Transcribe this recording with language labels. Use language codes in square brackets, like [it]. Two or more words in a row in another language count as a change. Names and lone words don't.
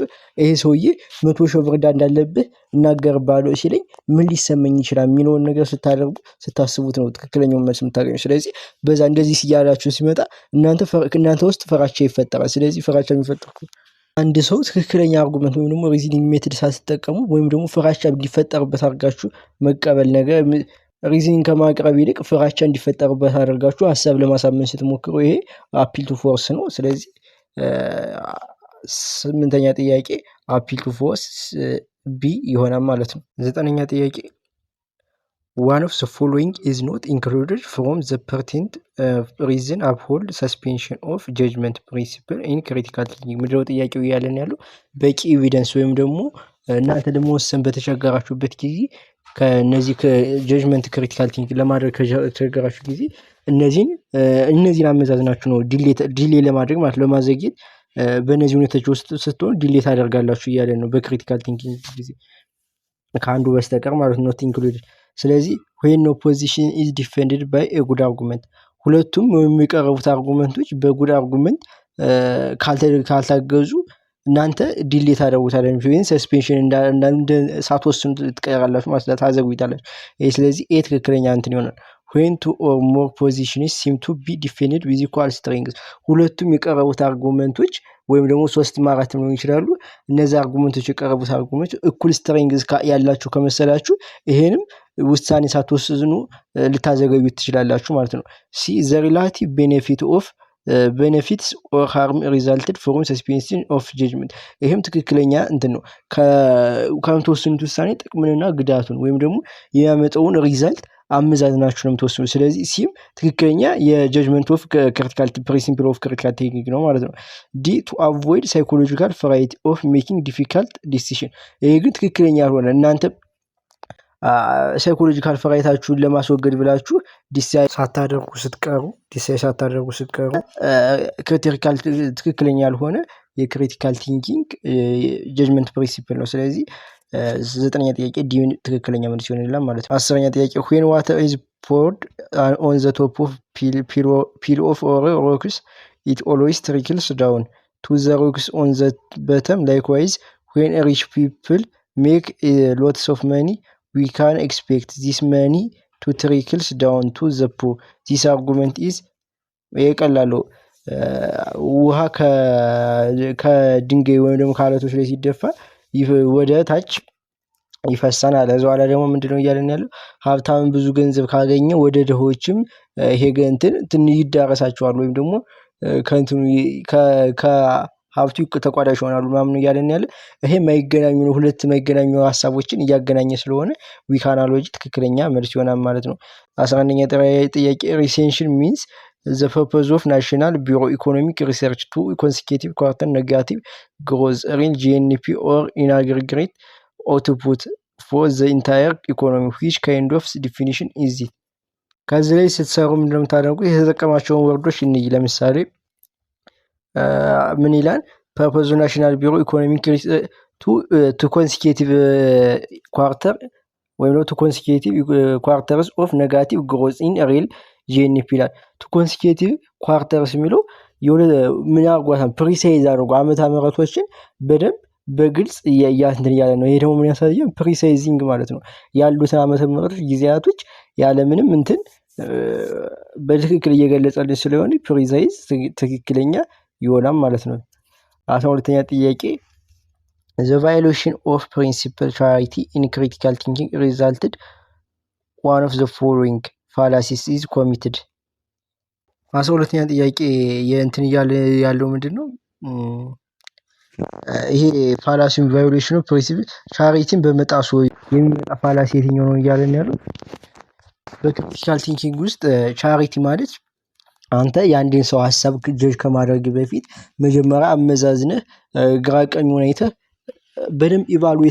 [am] ይሄ ሰውዬ 100,000 ብር እንዳለብህ እናገርባለሁ ሲለኝ ምን ሊሰማኝ ይችላል የሚለውን ነገር ስታስቡት ነው ትክክለኛውን መልስ የምታገኙት። ስለዚህ በዛ እንደዚህ ሲያላችሁ ሲመጣ እናንተ ውስጥ ፍራቻ ይፈጠራል። ስለዚህ ፍራቻ የሚፈጠረው አንድ ሰው ትክክለኛ አርጉመንት ወይም ደግሞ [en] reasoning method [am] ሳትጠቀሙ ወይም ደግሞ ፍራቻ እንዲፈጠርበት አድርጋችሁ መቀበል ነገር ሪዝኒንግ ከማቅረብ ይልቅ ፍራቻ እንዲፈጠርበት አድርጋችሁ ሀሳብ ለማሳመን ስትሞክሩ ይሄ [en] appeal to force [am] ነው። ስለዚህ 8ኛ ጥያቄ [en] appeal to force B [am] ይሆናል ማለት ነው። 9ኛ ጥያቄ [en] one of the following is not included from the pertinent reason uphold suspension of judgment principle in critical thinking. [am] ምንድነው ጥያቄው እያለን ያለው በቂ ኤቪደንስ ወይም ደግሞ እናንተ ደግሞ ወሰን በተቸገራችሁበት ጊዜ ከነዚህ ከጀጅመንት [en] critical think [am] ለማድረግ ከተቸገራችሁ ጊዜ እነዚህን አመዛዝናችሁ ነው ዲሌ ለማድረግ ማለት ለማዘግየት በእነዚህ ሁኔታዎች ውስጥ ስትሆን ዲሌት አደርጋላችሁ እያለ ነው [en] በcritical thinking [am] ጊዜ ከአንዱ በስተቀር ማለት ነው ኢንክሉድድ። ስለዚህ [en] when opposition is defended by a good [am] argument ሁለቱም የሚቀርቡት አርጉመንቶች [en] በgood argument [am] ካልታገዙ እናንተ ዲሌት አደረጉታላችሁ ወይስ ሰስፔንሽን እንዳንደ ሳትወስኑ ትቀራላችሁ ማለት ታዘጉታላችሁ። ስለዚህ ትክክለኛ እንትን ይሆናል። [en] when two or more positions seem to be defended with equal strength [am] ሁለቱም የቀረቡት አርጉመንቶች ወይም ደግሞ 3-4 ሊሆኑ ይችላሉ። እነዚህ አርጉመንቶች የቀረቡት አርጉመንቶች እኩል ስትሬንግዝ ያላችሁ ከመሰላችሁ ይሄንም ውሳኔ ሳትወስኑ ልታዘገዩት ትችላላችሁ ማለት ነው። ሲ [en] the relative benefits or harm resulted from suspension of [am] judgment ይሄም ትክክለኛ እንትን ነው። ከምትወስኑት ውሳኔ ጥቅምንና ጉዳቱን ወይም ደግሞ የሚያመጣውን ሪዛልት አመዛዝናችሁ ነው የምትወስኑት። ስለዚህ ሲም ትክክለኛ [en] የjudgment of critical principle of critical technique [am] ነው ማለት ነው። ዲ [en] to avoid psychological fright of making difficult decision [am] ይሄ ግን ትክክለኛ ያልሆነ እናንተ ሳይኮሎጂካል ፍራይታችሁን ለማስወገድ ብላችሁ ዲሳይድ ሳታደርጉ ስትቀሩ ክሪቲካል ትክክለኛ ያልሆነ የክሪቲካል ቲንኪንግ ጀጅመንት ፕሪንሲፕል ነው። ስለዚህ 9ኛ ጥያቄ ዲ ትክክለኛ መልስ ይሆናል ማለት ነው። 10ኛ ጥያቄ [en] when water is poured on the top of pile of rocks it always trickles down to the rocks on the bottom. Likewise when rich people make lots of money we can expect this money to trickle down to the poor. This argument is [am] ቀላሉ ውሃ ከድንጋይ ወይም ደግሞ ከአለቶች ላይ ሲደፋ ወደ ታች ይፈሳናል። እዛው ላይ ደግሞ ምንድነው እያለን ያለው ሀብታም ብዙ ገንዘብ ካገኘ ወደ ድሆችም ይሄ እንትን ይዳረሳቸዋል ወይም ደግሞ ከሀብቱ ተቋዳሽ ይሆናሉ ምናምን እያለን ያለ ይሄ የማይገናኙ ነው። ሁለት የማይገናኙ ሀሳቦችን እያገናኘ ስለሆነ [en] weak analogy [am] ትክክለኛ መልስ ይሆናል ማለት ነው። 11ኛ ጥያቄ [en] recession means the purpose of National Bureau Economic Research to consecutive quarter negative growth in GNP or in aggregate output for the entire economy. Which kind of definition is it? [am] ከዚህ ላይ ስትሰሩ ምንድነው የምታደርጉ? የተጠቀማቸውን ወርዶች እንይ። ለምሳሌ ምን ይላል? [en] purpose of National Bureau Economic to consecutive quarter ወይም to consecutive quarters of negative growth in real GNP [am] ይላል። [en] to consecutive quarters [am] የሚለው ምን ያጓታል? ፕሪሳይዝ አድርጎ ዓመተ ምህረቶችን በደንብ በግልጽ እንትን እያለ ነው። ይሄ ደግሞ ምን ያሳያል? ፕሪሳይዚንግ ማለት ነው። ያሉትን ዓመተ ምህረቶች ጊዜያቶች ያለ ምንም እንትን በትክክል እየገለጸልን ስለሆነ ፕሪሳይዝ ትክክለኛ ይሆናል ማለት ነው። 12ኛ ጥያቄ [en] the violation of principal charity in critical thinking resulted one of the following fallacies is committed [am] 12ኛ ጥያቄ የእንትን እያለ ያለው ምንድነው? ይሄ ፋላሲን [en] violation of principle charityን [am] በመጣሱ የሚመጣ ፋላሲ የትኛው ነው እያለን ያለው? [en] በcritical thinking [am] ውስጥ ቻሪቲ ማለት አንተ የአንድን ሰው ሀሳብ ጀጅ ከማድረግ በፊት መጀመሪያ አመዛዝነህ ግራ ቀኙን አይተህ በደንብ ኢቫሉዌት